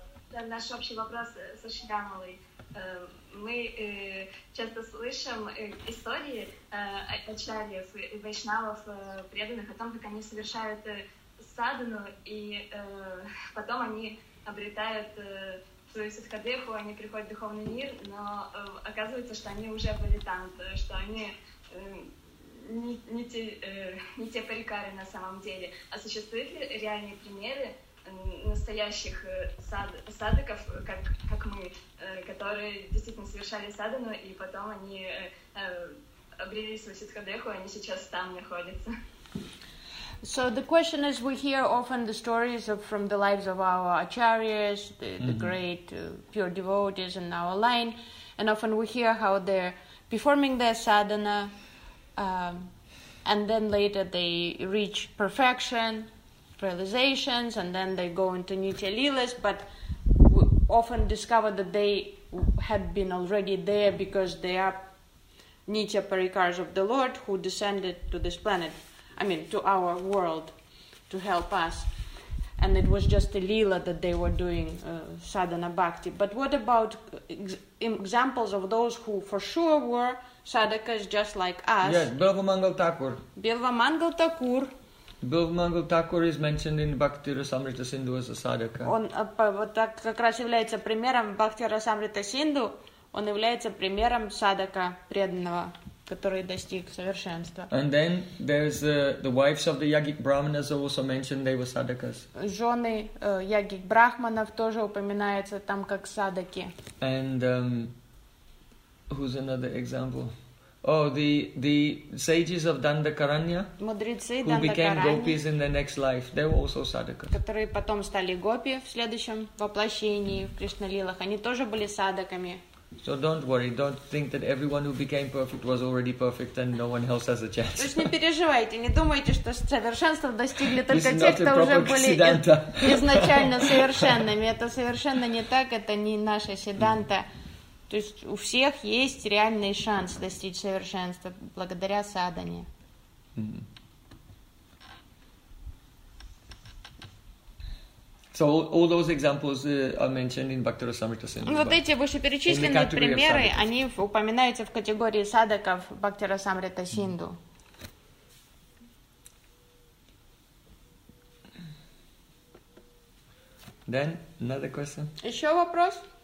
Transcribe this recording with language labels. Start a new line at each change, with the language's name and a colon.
Russian: Да, наш общий вопрос с Шрямалой. Мы часто слышим истории ачарьев и вайшнавов преданных о том, как они совершают садхану, и потом они обретают свою садхадеху, они приходят в духовный мир, но оказывается, что они уже палитант, что они не те парикары на самом деле. А существуют ли реальные примеры настоящих садыков, как мы, которые действительно совершали садхану, и потом они обрели свою садхадеху, они сейчас там находятся?
English: So the question is, we hear often the stories from the lives of our acharyas, the great pure devotees in our line, and often we hear how they're performing their sadhana, and then later they reach perfection, realizations, and then they go into nitya lilas, but we often discover that they had been already there because they are nitya parikars of the Lord who descended to this planet. I mean, to our world, to help us. And it was just a lila that they were doing sadhana bhakti. But what about examples of those who for sure were sadhakas just like us? Yes, Bilva Mangal Thakur. Bilva Mangal Thakur. Bilva Mangal Thakur is mentioned in Bhakti Rasamrita Sindhu as a sadhaka.
Russian: Он так как раз является примером Bhakti Rasamrita Sindhu. Он является примером sadhaka преданного. Который достиг совершенства.
English: And then there's the wives of the yagic brahmanas also mentioned they were sadhakas.
Russian: Жены ягик брахманов тоже упоминаются там как садаки.
English: And who's another example? Oh, the sages of Dandakaranya.
Russian: Мудрецы
English: who Dandakaranya, became gopis in their next life, they were also sadhakas.
Russian: Которые потом стали гопи в следующем воплощении в Кришналилах, они тоже были садаками.
English: So don't worry, don't think that everyone who became perfect was already perfect and no one else has a chance.
Russian: То есть не переживайте, не думайте, что совершенство достигли только
English: it's
Russian: те, кто уже были изначально совершенными. Это совершенно не так, это не наша седанта. То есть у всех есть реальный шанс достичь совершенства благодаря садхане.
English: So all those examples are mentioned in Bhakti Rasamrita Sindhu.
Russian: Вот эти вышеперечисленные примеры, они упоминаются в категории садаков Бхакти Расамрита Синду.
English: Then another question.
Russian: Еще вопрос?